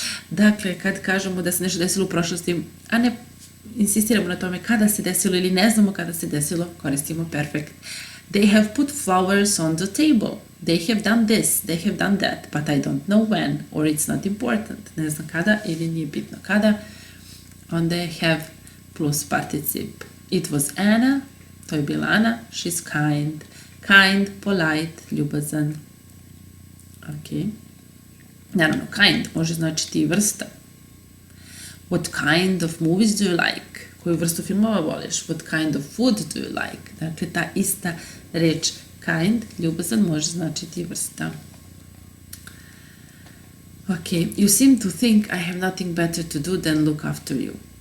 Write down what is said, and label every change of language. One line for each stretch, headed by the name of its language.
Serbian: Dakle, kad kažemo da se nešto desilo u prošlosti, a ne insistiramo na tome kada se desilo ili ne znamo kada se desilo, koristimo perfect.
English: They have put flowers on the table. They have done this, they have done that, but I don't know when, or it's not important.
Serbian: Ne znam kada ili nije bitno kada. Onda je have plus particip.
English: It was Anna,
Serbian: to je bila Ana,
English: she's kind.
Serbian: Kind, polite, ljubazan. Ok. Naravno, kind može značiti i vrsta.
English: What kind of movies do you like?
Serbian: Koju vrstu filmova voliš?
English: What kind of food do you like?
Serbian: Dakle, ta ista reč kind, ljubazan, može značiti vrsta.
English: Ok. You seem to think I have nothing better to do than look after you.